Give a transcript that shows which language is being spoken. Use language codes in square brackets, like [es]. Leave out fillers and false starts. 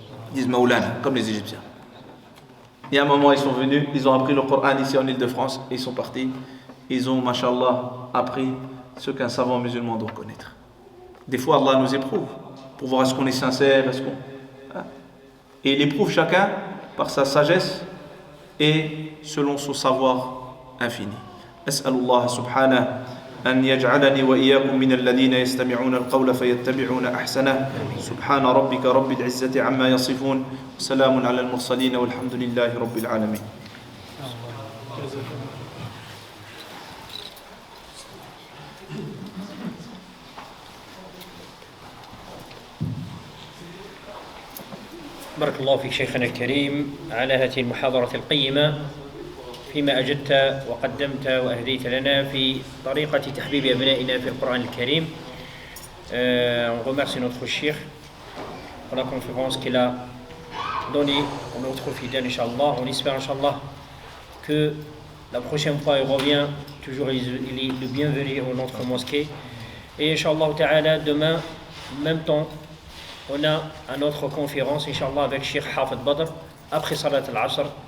[fr] Ils disent Maoulana, comme les Égyptiens. Et à un moment, ils sont venus, ils ont appris le Coran ici en Île-de-France, et ils sont partis. Ils ont, mashallah, appris ce qu'un savant musulman doit connaître. Des fois, Allah nous éprouve pour voir est-ce qu'on est sincère, est-ce qu'on... Et il éprouve chacun par sa sagesse et selon son savoir infini. [ar] As'alullah subhanahu أن يجعلني وإياكم من الذين يستمعون القول فيتبعون أحسنه سبحان ربك رب العزة عما يصفون وسلام على المرسلين والحمد لله رب العالمين. بارك الله فيك شيخنا الكريم على هذه المحاضرة القيمة فيما أجدت وقدمت وأهديت لنا في طريقة تحبيب أبنائنا في القرآن الكريم. [fr] On remercie notre cheikh pour la conférence qu'il a donnée pour notre fidèle, Inch'Allah. On espère, Inch'Allah, que la prochaine fois il revient, toujours il est le bienvenu à notre mosquée. Et Inch'Allah Ta'ala, demain, en même temps, on a une autre conférence, Inch'Allah, avec Cheikh Hafid Badr, après Salat al-Asr.